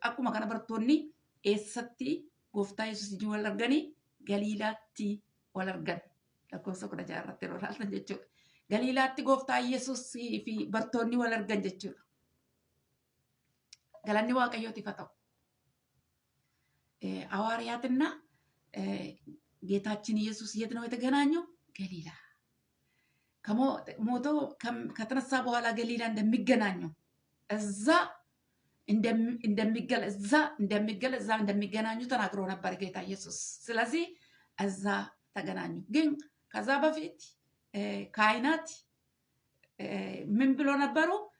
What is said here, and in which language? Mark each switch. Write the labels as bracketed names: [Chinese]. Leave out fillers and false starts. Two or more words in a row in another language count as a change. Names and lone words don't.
[Oromo] Akkuma kana bartoonni eessatti gooftaa Yesuus wal arganii Galiilaatti wal argan. Lakkoofsa 16 irratti yeroo ilaaltan jechuudha. Galiilaatti gooftaa Yesuus fi bartoonni wal argan jechuudha. Galanni Waaqayyootiif haa ta'u. [Amharic] ሐዋርያትና ጌታችን ኢየሱስ የት ነው የተገናኘው? ገሊላ። ከሞቶ ከተነሳ በኋላ ገሊላ እንደሚገናኙ እዛ እንደሚገናኙ ተናግሮ ነበር ጌታ ኢየሱስ። ስለዚህ እዛ ተገናኙ። ግን ከዛ በፊት ካህናት ምን ብሎ ነበሩ?